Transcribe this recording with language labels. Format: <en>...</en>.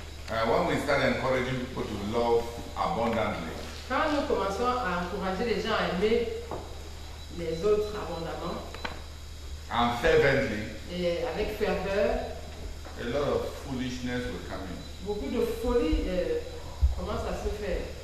<en>When we start encouraging people to love abundantly,</en> <fr>quand nous commençons à encourager les gens à aimer les autres abondamment</fr> <en>and fervently,</en> <fr>et avec ferveur,</fr> <en>a lot of foolishness will come in.</en> <fr>beaucoup de folie commence à se faire.</fr>